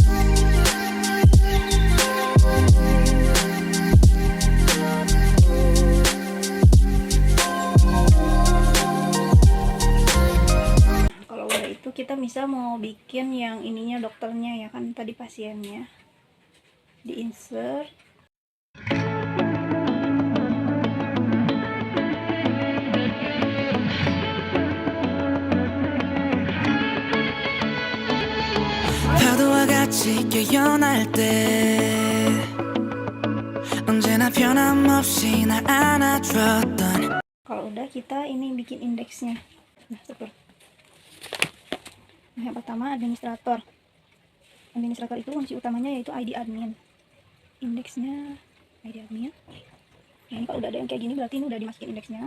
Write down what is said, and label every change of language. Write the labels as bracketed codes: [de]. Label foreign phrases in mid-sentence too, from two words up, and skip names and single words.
[id] Kalau udah itu kita misal mau bikin yang ininya dokternya ya kan, tadi pasiennya di insert. [ko] 파도와 같이 깨어날 때 언제나 변함없이 날 안아줬던. [id] Kalau udah kita ini bikin indeksnya. Nah, seperti yang pertama administrator. Administrator itu kunci utamanya yaitu ID admin. Indeksnya ID admin. Nah, ini kalau udah ada yang kayak gini berarti ini udah dimasukin indeksnya.